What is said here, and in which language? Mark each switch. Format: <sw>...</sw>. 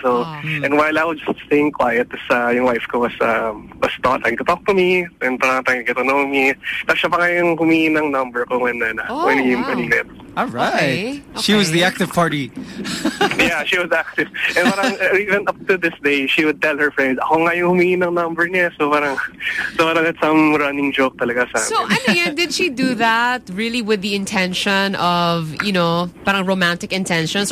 <en>So, and while I was just staying quiet,</en> <tl>yung wife ko</tl> <en>was not trying to talk to me, and parang trying to get to know me.</en> <tl>Tapos siya pa ngayon kumingin ng number ko</tl> <en>when he met. All right. Okay. She was the active party. Yeah, she was active. And parang, even up to this day, she would tell her friends,</en> <tl>ako nga yung humingi ng number niya.</tl> <en>So parang it's some running joke talaga sa So ano yan, did she do that really with the intention of, you know, parang romantic intentions?</en>